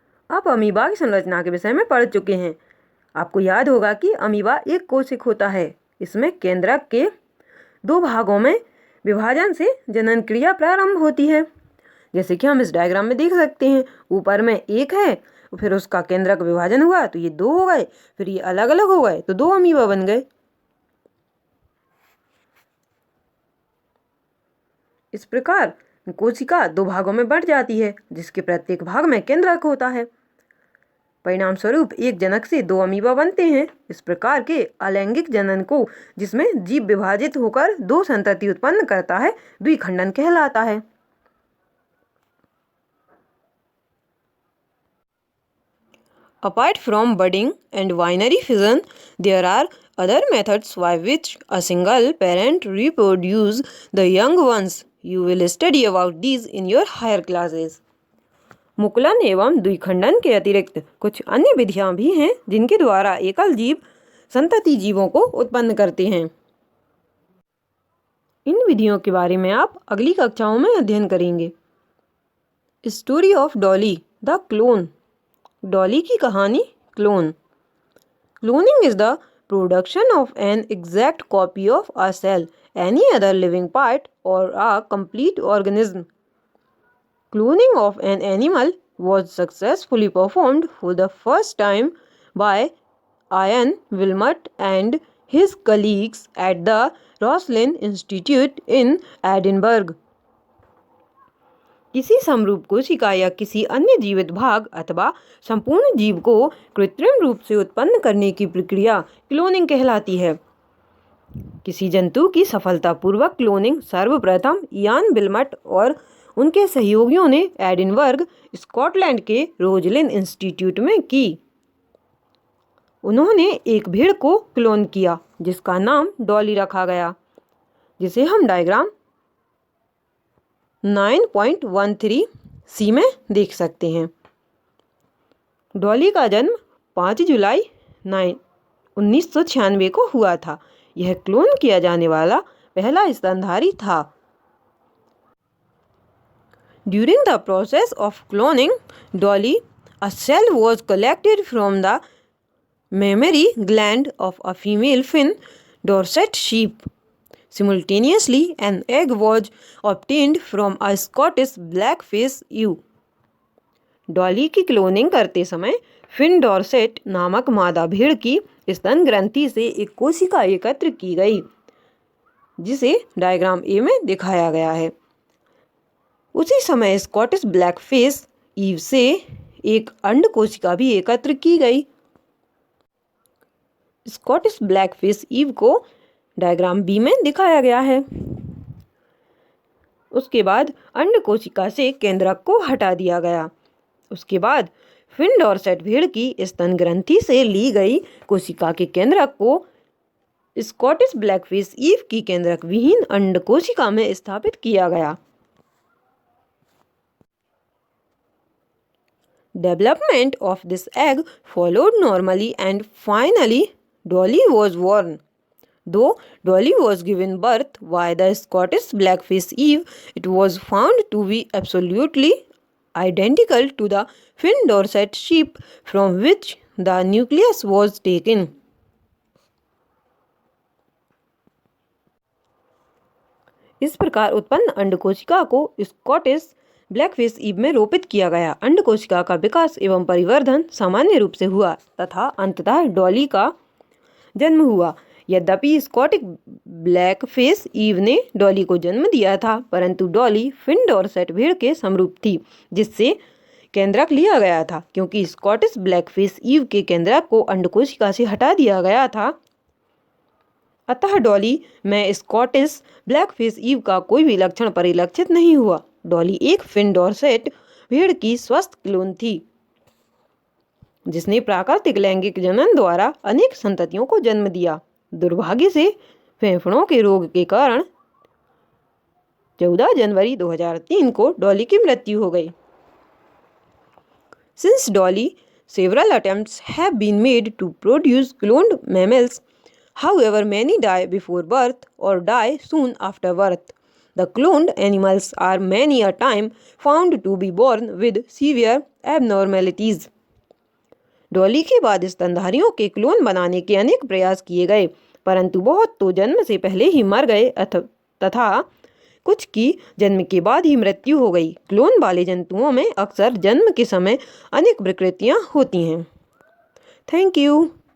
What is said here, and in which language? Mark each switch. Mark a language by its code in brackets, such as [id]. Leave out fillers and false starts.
[hi] आप अमीबा की संरचना के विषय में पढ़ चुके हैं। आपको याद होगा कि अमीबा एक कोशिक होता है। इसमें केंद्रक के दो भागों में विभाजन से जनन क्रिया प्रारंभ होती है, जैसे कि हम इस डायग्राम में देख सकते हैं। ऊपर में एक है, फिर उसका केंद्रक विभाजन हुआ तो ये दो हो गए, फिर ये अलग अलग हो गए तो दो अमीबा बन गए। इस प्रकार कोशिका दो भागों में बढ़ जाती है, जिसके प्रत्येक भाग में केंद्रक होता है। परिणाम स्वरूप एक जनक से दो अमीबा बनते हैं। इस प्रकार के अलैंगिक जनन को, जिसमें जीव विभाजित होकर दो संतति उत्पन्न करता है, द्विखंडन कहलाता है। [en] Apart from budding and binary fission, there are other methods by which a single parent reproduces the young ones. You will study about these in your higher classes. [hi] मुकुलन एवं द्विखंडन के अतिरिक्त कुछ अन्य विधियां भी हैं जिनके द्वारा एकल जीव संतति जीवों को उत्पन्न करते हैं। इन विधियों के बारे में आप अगली कक्षाओं में अध्ययन करेंगे। [en] Story of Dolly the clone. [hi] Dolly की कहानी clone. [en] Cloning is the production of an exact copy of a cell, any other living part or a complete organism. Cloning of an animal was successfully performed for the first time by Ian Wilmot and his colleagues at the Roslin Institute in Edinburgh. [hi] किसी समरूप कोशिका या किसी अन्य जीवित भाग अथवा संपूर्ण जीव को कृत्रिम रूप से उत्पन्न करने की प्रक्रिया क्लोनिंग कहलाती है। किसी जंतु की सफलतापूर्वक क्लोनिंग सर्वप्रथम इयान विल्मट और उनके सहयोगियों ने एडिनबर्ग, स्कॉटलैंड के रोजलिन इंस्टीट्यूट में की। उन्होंने एक भेड़ को क्लोन किया जिसका नाम डॉली रखा गया, जिसे हम डायग्राम 9.13C में देख सकते हैं। डॉली का जन्म 5 जुलाई 1996 को हुआ था। यह क्लोन किया जाने वाला पहला स्तनधारी था। [en] During the process of cloning Dolly, a cell was collected from the mammary gland of a female Finn Dorset sheep. Simultaneously, an egg was obtained from a Scottish blackface ewe. [hi] Dolly की cloning करते समय fin Dorset नामक मादा भेड़ की स्तन ग्रंथि से एक कोशिका एकत्र की गई, जिसे डायग्राम ए में दिखाया गया है। उसी समय स्कॉटिश ब्लैकफेस ईव से एक अंड कोशिका भी एकत्र की गई। स्कॉटिश ब्लैकफेस ईव को डायग्राम बी में दिखाया गया है। उसके बाद अंड कोशिका से केंद्रक को हटा दिया गया। उसके बाद फिन डॉर्सेट भेड़ की स्तन ग्रंथि से ली गई कोशिका के केंद्रक को स्कॉटिश ब्लैकफेस ईव की केंद्रक विहीन अंड कोशिका में स्थापित किया गया। [en] Development of this egg followed normally and finally Dolly was born. Though Dolly was given birth by the Scottish blackface Eve, it was found to be absolutely identical to the Finn Dorset sheep from which the nucleus was taken. [hi] इस प्रकार उत्पन्न अंडकोशिका को Scottish ब्लैकफिश ewe में रोपित किया गया। अंडकोशिका का विकास एवं परिवर्धन सामान्य रूप से हुआ तथा अंततः डॉली का जन्म हुआ। यद्यपि स्कॉटिश ब्लैकफिश ईव ने डॉली को जन्म दिया था, परंतु डॉली फिन डॉर्सेट भेड़ के समरूप थी, जिससे केंद्रक लिया गया था। क्योंकि स्कॉटिश ब्लैकफिश ईव के केंद्रक को अंडकोशिका से हटा दिया गया था, अतः डॉली में स्कॉटिश ब्लैकफिश ईव का कोई भी लक्षण परिलक्षित नहीं हुआ। डॉली एक फिन डॉर्सेट भेड़ की स्वस्थ क्लोन थी, जिसने प्राकृतिक लैंगिक जनन द्वारा अनेक संततियों को जन्म दिया। दुर्भाग्य से फेफड़ों के रोग के कारण 14 जनवरी 2003 को डॉली की मृत्यु हो गई। [en] Since Dolly, several attempts have been made to produce cloned mammals. However, many die before birth or die soon after birth. The cloned animals are many a time found to be born with severe abnormalities. [hi] Dolly के बाद स्तनधारियों के clone बनाने के अनेक प्रयास किए गए, परंतु बहुत तो जन्म से पहले ही मर गए तथा कुछ की जन्म के बाद ही मृत्यु हो गई। क्लोन वाले जंतुओं में अक्सर जन्म के समय अनेक विकृतियां होती हैं। [en] Thank you.